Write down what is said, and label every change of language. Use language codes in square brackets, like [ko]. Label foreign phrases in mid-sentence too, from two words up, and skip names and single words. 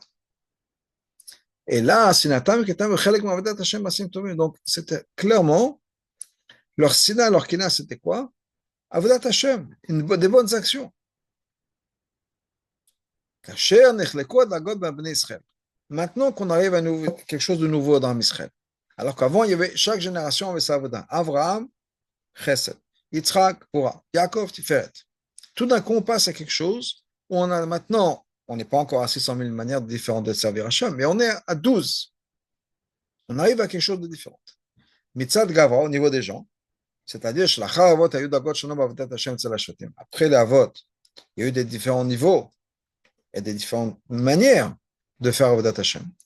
[fr] Et là, donc c'était clairement leur sina, leur kina, c'était quoi? [he] עבודת השם, [fr] des bonnes actions. Maintenant qu'on arrive à quelque chose de nouveau dans Israël. Alors qu'avant, il y avait chaque génération avait sa avodah. Avraham, Chesed. Yitzhak, Pura. Yaakov, Tiferet. Tout d'un coup, on passe à quelque chose où on a maintenant, on n'est pas encore à 600 000 manières différentes de servir Hashem, mais on est à 12. On arrive à quelque chose de différent. [he] מצד גברא, [fr] au niveau des gens, c'est-à-dire, après les avot, il y a eu des différents niveaux et des différentes manières de faire [he] עבודת השם.